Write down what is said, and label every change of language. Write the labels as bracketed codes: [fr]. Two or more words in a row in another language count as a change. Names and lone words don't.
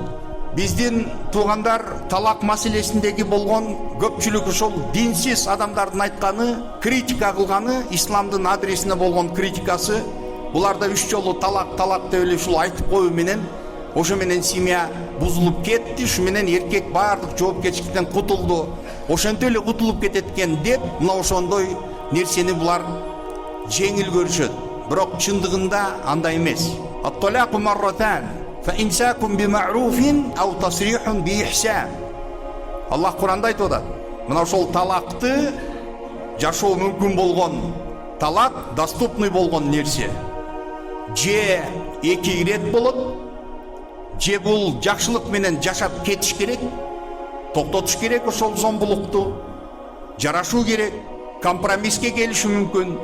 [ky] Биздин туугандар талак маселесиндеги болгон көпчүлүк ошол динсиз адамдардын айтканы, критика кылганы, исламдын адресине болгон критикасы, буларда 3 жолу талак деп эле ушул айтып коюу менен ошо менен семья бузулуп кетти, ушу менен эркек баардык жоопкерчиликтен кутулду, ошентип эле кутулуп кетет экен деп, мына ошондой нерсени булар жеңил көрүшөт. Бирок чындыгында андай эмес. [ar] الطلاق مرتان فإمساك بمعروف أو تسريح بإحسان. [ky] Аллах Куранда айтып атат. Мына ошол талакты жашоо мүмкүн болгон талак, доступный болгон нерсе. Же 2 ирет болот, же бул жакшылык менен жашап кетиш керек, токтотуш керек ошол зомбулукту, жарашуу керек, компромисске келиши мүмкүн.